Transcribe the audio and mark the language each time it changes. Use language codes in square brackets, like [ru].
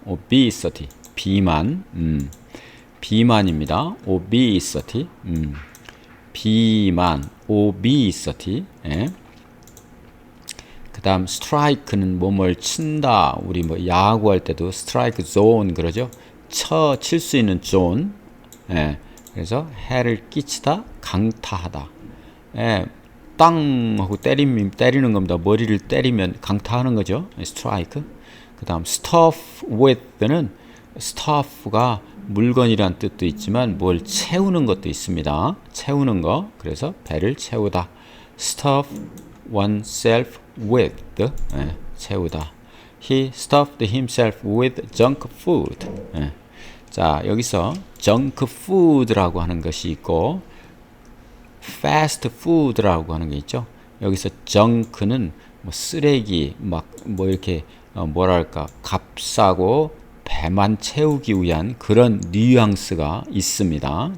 [ko] obesity, 비만, 비만입니다. [en] obesity, [ko] 비만, [en] obesity. [ko] 예. 그 다음 strike는 뭐뭘 친다. 우리 뭐 야구할 때도 strike zone 그러죠. 칠 수 있는 zone. 예. 그래서 해를 끼치다, 강타하다. 예. 땅 하고 때리는 겁니다. 머리를 때리면 강타하는 거죠. [en] strike. [ko] 그 다음 stuff with는 stuff가 물건이란 뜻도 있지만 뭘 채우는 것도 있습니다. 채우는 거. 그래서 배를 채우다. [en] stuff oneself with, [ko] 채우다. [en] He stuffed himself with junk food. [ko] 자, 여기서 junk food라고 하는 것이 있고 fast food라고 하는 게 있죠. 여기서 junk는 뭐 쓰레기, 막 뭐 이렇게 뭐랄까 값싸고 배만 채우기 위한 그런 뉘앙스가 있습니다.